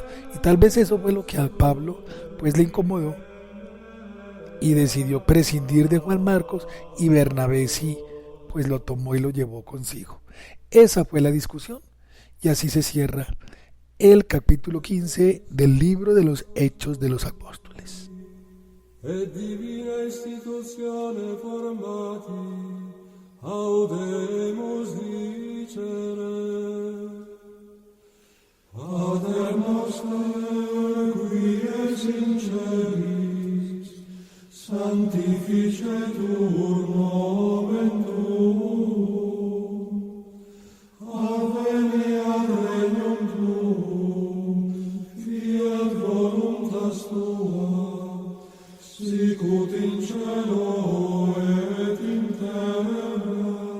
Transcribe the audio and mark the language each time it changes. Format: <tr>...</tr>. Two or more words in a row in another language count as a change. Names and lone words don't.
<es>Y tal vez eso fue lo que a Pablo pues le incomodó y decidió prescindir de Juan Marcos, y Bernabé sí pues lo tomó y lo llevó consigo. Esa fue la discusión, y así se cierra el capítulo 15 del libro de los Hechos de los Apóstoles.</es> <la>Et divina institutione formati audemus dicere Pater noster qui es in celis sanctificetur nomen tuum adveniat regnum tuum fiat voluntas tua sicut in cielo et in terra.</la>